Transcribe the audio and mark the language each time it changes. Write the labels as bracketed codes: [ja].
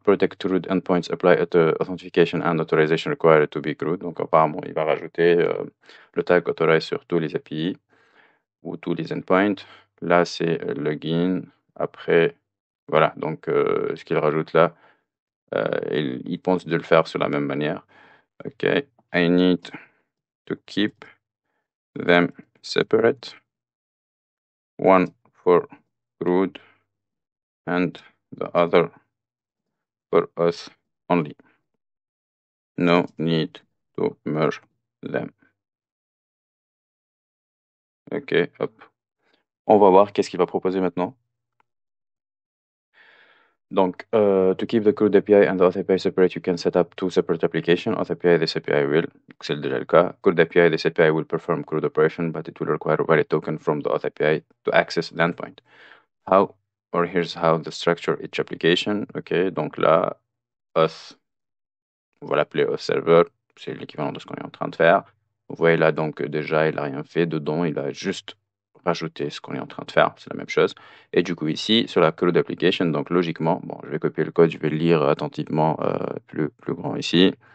[en] Protect root endpoints apply authentication and authorization required to be CRUD. [fr] Donc, apparemment, il va rajouter le tag authorize sur tous les API ou tous les endpoints. Là, c'est login. Après, voilà, donc ce qu'il rajoute là, il pense de le faire sur la même manière. [en] OK, I need to keep them separate, one for crude and the other for us only. No need to merge them. [fr] OK, hop. On va voir qu'est-ce qu'il va proposer maintenant. [en] Donc, to keep the crude API and the auth API separate, you can set up two separate applications. Auth API, this API will, [fr] c'est déjà le cas. [en] Crude API, this API will perform crude operation, but it will require a valid token from the auth API to access the endpoint. How, or here's how to structure each application. [fr] OK, donc là, auth, on va l'appeler auth server, c'est l'équivalent de ce qu'on est en train de faire. Vous voyez là, donc déjà, il n'a rien fait dedans, il a juste rajouter ce qu'on est en train de faire, c'est la même chose. Et du coup ici, sur la code application, donc logiquement, bon, je vais copier le code, je vais le lire attentivement, plus grand ici.